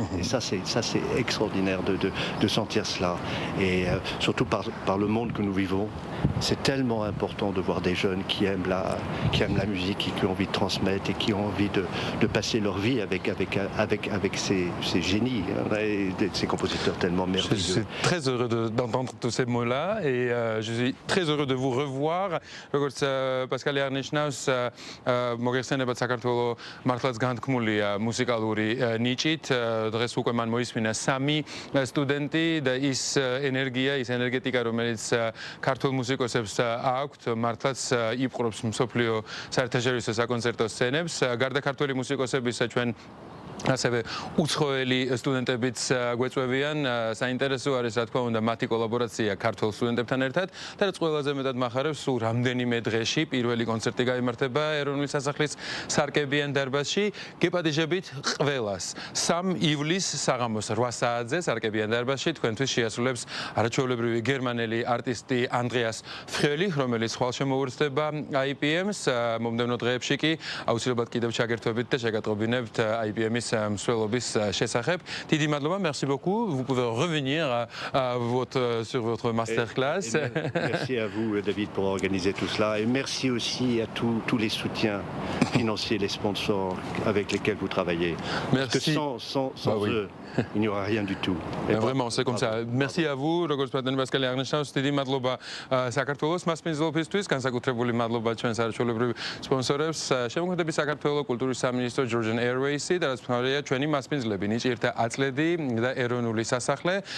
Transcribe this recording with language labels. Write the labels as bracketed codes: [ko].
[fr] Et ça c'est extraordinaire de sentir cela. Et surtout par le monde que nous vivons, c'est tellement important de voir des jeunes qui aiment la musique, qui ont envie de transmettre et qui ont envie de passer leur vie avec ces génies, et ces compositeurs tellement merveilleux. Je suis très heureux d'entendre tous ces mots-là et je suis très heureux de vous revoir. [ka] როგორც Pascal აღნიშნავს, მოგეხსენებათ საქართველოს მართლაც განთქმულია მუსიკალური ნიჭით. დღეს უკვე მან მოისმინა 3 სტუდენტი და ის ენერგია, ის ენერგეტიკა, რომელიც ქართულ მუსიკოსებს აქვთ, მართლაც იპყრობს მსოფლიო საერთაშორისო საკონცერტო სცენებს. გარდა ქართული მუსიკოსებისა ჩვენ ასევე უცხოელი სტუდენტებიც გვეწვევიან. საინტერესო არის რა თქმა უნდა მათი კოლაბორაცია ქართულ სტუდენტებთან ერთად და რაც ყველაზე მეტად მახარებს, სულ რამდენიმე დღეში პირველი კონცერტი გაიმართება ეროვნული სასახლის სარკეებიან დარბაზში. გეპატიჟებით ყველას 3 ივლისს საღამოს 8 საათზე სარკეებიან დარბაზში თქვენთვის შეასრულებს არაჩვეულებრივი გერმანელი არტისტი ანდრეას ფრელი, რომელიც ხვალ შემოუერთდება IPM-ს. მომდევნო დღეებში კი აუცილებლად კიდევ ჩაგერთვებით და შეგატყობინებთ IPM-ის მსვლელობის შესახებ. დიდი მადლობა, [fr] merci beaucoup. Vous pouvez revenir sur votre masterclass. Merci à vous, David, pour organiser tout cela. Et merci aussi à tous les soutiens financiers, les sponsors avec lesquels vous travaillez. Merci. Parce que sans eux, il n'y aura rien du tout. Vraiment, c'est comme ça. Merci à vous, [ka] როგორც Pascal აღნიშნავს, დიდი მადლობა საქართველოს მასპინძლობისთვის, განსაკუთრებული მადლობა ჩვენ საერთაშორისო სპონსორებს, შემოქმედების საქართველოს კულტურის სამინისტრო, Georgian Airways და რაც მომხმარებელია ჩვენი მასპინძლები, ნიჭიერთა აწლედი და ეროვნული სასახლე.